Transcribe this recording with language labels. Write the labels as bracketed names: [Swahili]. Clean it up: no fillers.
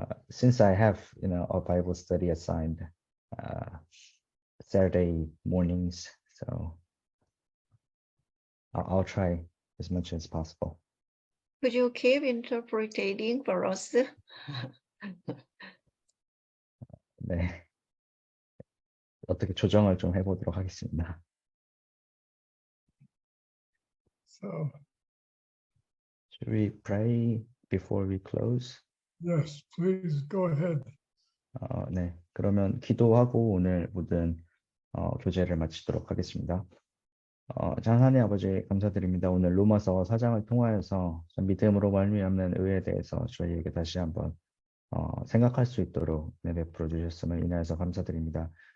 [English] Since I have, a Bible study assigned Saturday mornings, so I'll try as much as possible. Could you keep interpreting for us? [Korean] 네. 어떻게 조정을 좀 해보도록 하겠습니다. [English] So, Should we pray before we close? yes, please go ahead. [Korean] 네. 그러면 기도하고 오늘 모든 교제를 마치도록 하겠습니다. 하나님 아버지 감사드립니다. 오늘 로마서 4장을 통하여서 믿음으로 말미암는 의에 대해서 저희에게 다시 한번 생각할 수 있도록 베풀어 주셨음을 인하여서 감사드립니다.